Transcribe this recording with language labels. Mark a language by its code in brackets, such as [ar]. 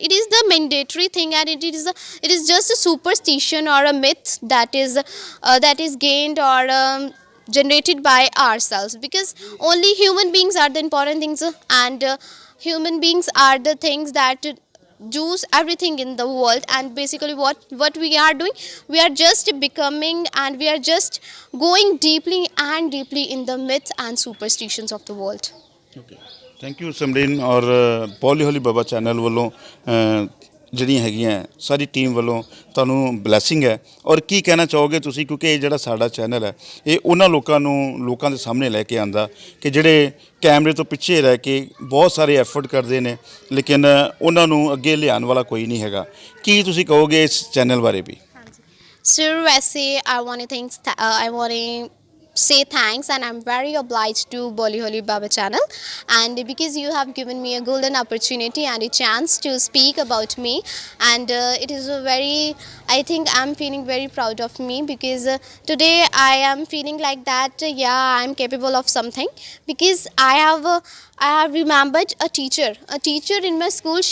[en] It is the mandatory thing, and it is just a superstition or a myth that is gained or generated by ourselves, because only human beings are the important things, and human beings are the things that choose everything in the world. And basically what we are doing, we are just becoming, and we are just going deeply and deeply in the myths and superstitions of the world. Thank you Samreen. [pa] ਔਰ poly ਹੌਲੀ ਬਾਬਾ channel ਵੱਲੋਂ ਜਿਹੜੀਆਂ ਹੈਗੀਆਂ ਸਾਰੀ team ਵੱਲੋਂ ਤੁਹਾਨੂੰ blessing ਹੈ। ਔਰ ਕੀ ਕਹਿਣਾ ਚਾਹੋਗੇ ਤੁਸੀਂ, ਕਿਉਂਕਿ ਇਹ ਜਿਹੜਾ ਸਾਡਾ ਚੈਨਲ ਹੈ ਇਹ ਉਹਨਾਂ ਲੋਕਾਂ ਦੇ ਸਾਹਮਣੇ ਲੈ ਕੇ ਆਂਦਾ ਕਿ ਜਿਹੜੇ ਕੈਮਰੇ ਤੋਂ ਪਿੱਛੇ ਰਹਿ ਕੇ ਬਹੁਤ ਸਾਰੇ ਐਫਰਟ ਕਰਦੇ ਨੇ, ਲੇਕਿਨ ਉਹਨਾਂ ਨੂੰ ਅੱਗੇ ਲਿਆਉਣ ਵਾਲਾ ਕੋਈ ਨਹੀਂ ਹੈਗਾ। ਕੀ ਤੁਸੀਂ ਕਹੋਗੇ ਇਸ ਚੈਨਲ ਬਾਰੇ ਵੀ? [en] Sir, वैसे I want to say thanks, and I'm very obliged to Bolly Holy Baba channel, and because you have given me a golden opportunity and a chance to speak about me, and it is I think I'm feeling very proud of me, because today I am feeling like that I'm capable of something, because I have remembered a teacher in my school.